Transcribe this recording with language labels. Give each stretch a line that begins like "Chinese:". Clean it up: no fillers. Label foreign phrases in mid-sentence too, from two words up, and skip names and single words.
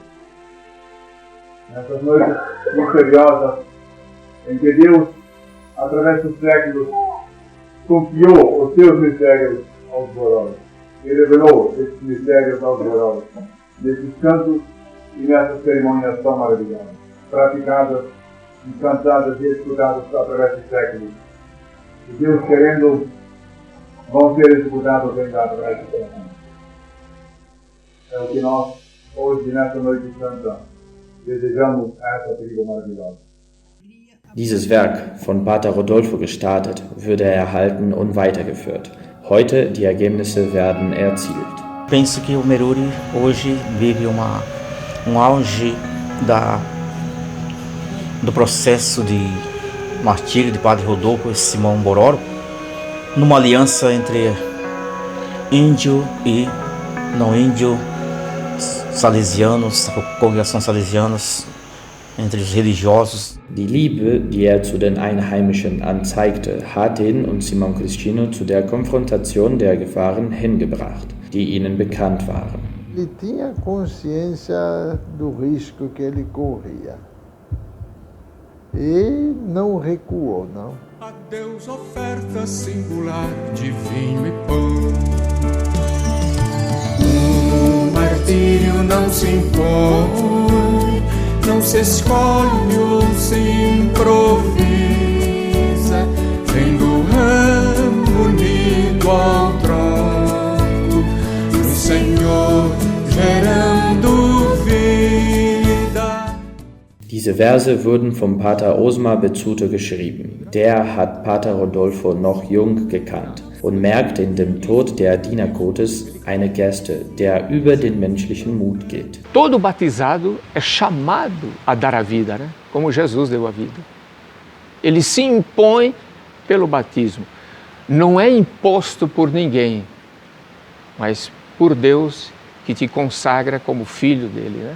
Portuguese: Nessas noites misteriosas em que Deus, através dos séculos, confiou os seus mistérios aos Bororos e revelou esses mistérios aos Bororos, nesses cantos e nessas cerimônias tão maravilhosas, praticadas, cantadas e escutadas através dos séculos. E Deus querendo, vão ser executados ainda através dos séculos. É o que nós, hoje, nessa noite santa, desejamos a essa tribo maravilhosa.
German: Dieses Werk, von Pater Rodolfo gestartet, würde erhalten und weitergeführt. Heute die Ergebnisse werden erzielt.
Portuguese: Penso que o Meruri hoje vive auge do processo de martírio de Padre Rodolfo e Simão Bororo, numa aliança entre índio e não índio, salesianos, congregações salesianas, entre os religiosos.
German: Die Liebe, die zu den Einheimischen anzeigte, hat ihn und Simão Cristino zu der Konfrontation der Gefahren hingebracht, die ihnen bekannt waren.
Portuguese: Ele tinha consciência do risco que ele corria e não recuou, não. A Deus oferta singular de vinho e pão. O martírio não se impõe, não se escolhe ou se improvisa, vem do ramo unido ao tronco do Senhor, gerando vida.
German: Diese Verse wurden vom Pater Osmar Bezzuto geschrieben. Der hat Pater Rodolfo noch jung gekannt und merkt in dem Tod der Diener Gottes eine Geste, der über den menschlichen Mut geht.
Portuguese: Todo batizado é chamado a dar a vida, né? Como Jesus deu a vida. Ele se impõe pelo batismo. Não é imposto por ninguém, mas por Deus que te consagra como filho dele, né?